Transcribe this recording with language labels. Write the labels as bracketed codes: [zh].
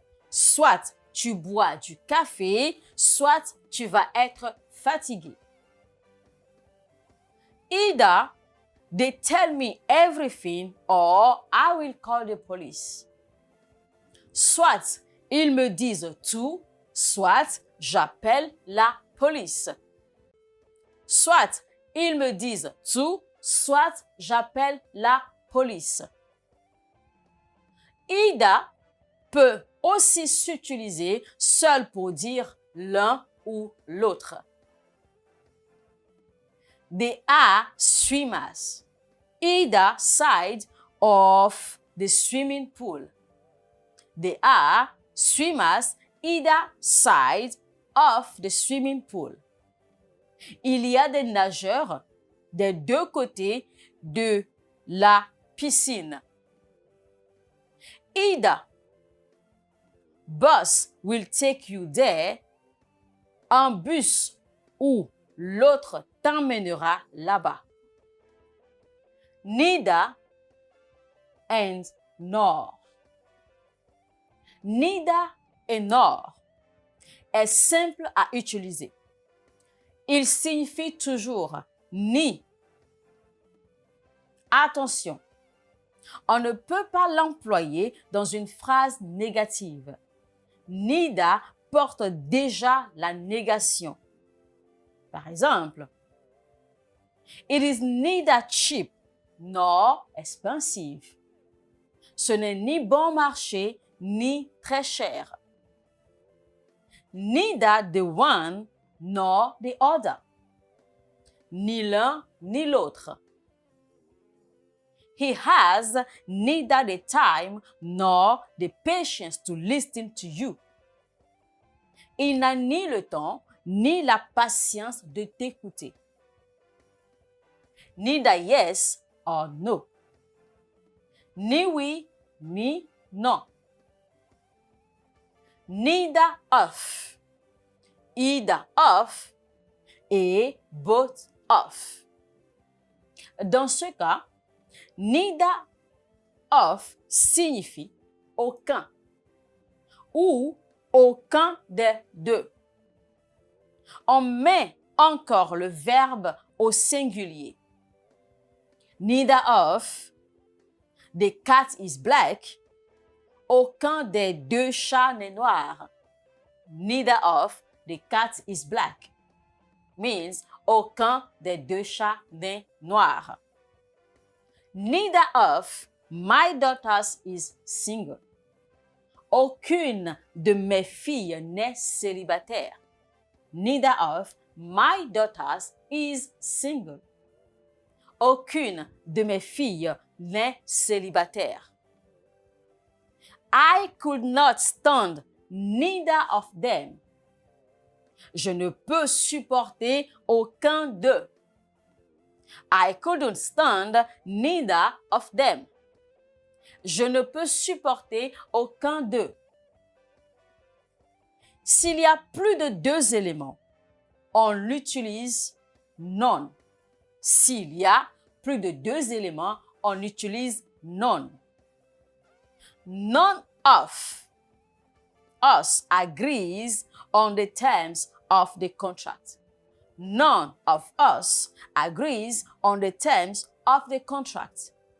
[fr] Soit tu bois du café, soit tu vas être fatigué. [en] Either they tell me everything or I will call the police. [fr] Soit ils me disent tout, soit j'appelle la police. Soit ils me disent tout, soit j'appelle la police. Either peut aussi s'utiliser seul pour dire l'un ou l'autre. [en] They are swimmers, either side of the swimming pool. They are swimmers, either side of the swimming pool. [fr] Il y a des nageurs des deux côtés de la piscine. [en] Either bus will take you there, [fr] un bus ou l'autre t'emmènera là-bas. [en] Neither and nor. [fr] Neither et nor est simple à utiliser. Il signifie toujours ni. Attention, on ne peut pas l'employer dans une phrase négative. Neither porte déjà la négation. Par exemple, [en] it is neither cheap nor expensive. [fr] Ce n'est ni bon marché ni très cher. [en] Neither the one nor the other. [fr] Ni l'un ni l'autre. [en] He has neither the time nor the patience to listen to you. [fr] Il n'a ni le temps ni la patience de t'écouter. [en] Neither yes or no. [fr] Ni oui ni non. [en] Neither of. Either of et both of. [fr] Dans ce cas, neither of signifie aucun ou aucun des deux. On met encore le verbe au singulier. [en] Neither of, the cat is black, [fr] aucun des deux chats n'est noir. [en] Neither of, the cat is black, means [fr] aucun des deux chats n'est noir. [en] Neither of, my daughters is single. [fr] Aucune de mes filles n'est célibataire. [en] Neither of, my daughters is single. [fr] Aucune de mes filles n'est célibataire. [en] I could not stand neither of them. [fr] Je ne peux supporter aucun d'eux. [en] I couldn't stand neither of them. [fr] Je ne peux supporter aucun d'eux. S'il y a plus de deux éléments, on utilise none. S'il y a plus de deux éléments, on utilise none. [en] None of us agrees on the terms of the contract. None of us agrees on the terms of the contract.